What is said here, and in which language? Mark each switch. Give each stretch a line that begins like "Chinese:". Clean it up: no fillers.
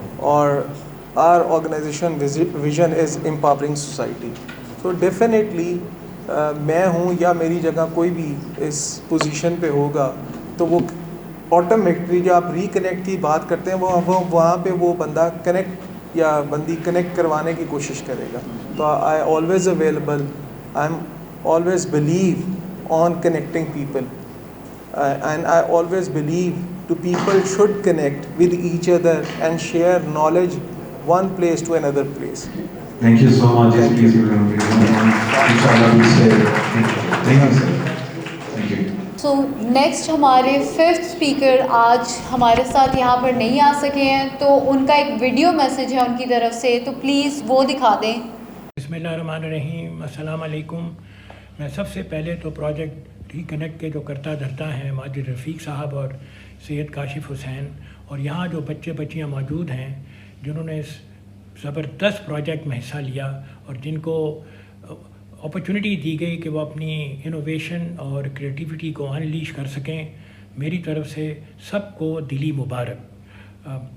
English: اور our organization vision is empowering society,
Urdu: تو definitely میں ہوں یا میری جگہ کوئی بھی اس پوزیشن پہ ہوگا تو وہ آٹومیٹکلی جو آپ ریکنیکٹ کی بات کرتے ہیں وہ وہاں پہ وہ بندہ کنیکٹ یا بندی کنیکٹ کروانے کی کوشش کرے گا.
English: تو I always available, I am always believe on connecting people and I always believe to people should connect with each other and share knowledge one place to another place. Thank you so much. Yes, please you can inshallah we'll stay. Thank you sir. Thank you.
Urdu: So next ہمارے fifth speaker آج ہمارے ساتھ یہاں پر نہیں آ سکے ہیں تو ان کا ایک ویڈیو میسیج ہے ان کی طرف سے, تو پلیز وہ دکھا دیں.
Arabic: بسم اللہ الرحمن الرحیم. السلام علیکم.
Urdu: میں سب سے پہلے تو پروجیکٹ ری کنیکٹ کے جو کرتا دھرتا ہیں ماجد رفیق صاحب اور سید کاشف حسین اور یہاں جو بچے بچیاں موجود ہیں جنہوں نے اس زبردست پروجیکٹ میں حصہ لیا اور جن کو اپرچونٹی دی گئی کہ وہ اپنی انوویشن اور کریٹیوٹی کو انلیش کر سکیں, میری طرف سے سب کو دلی مبارک.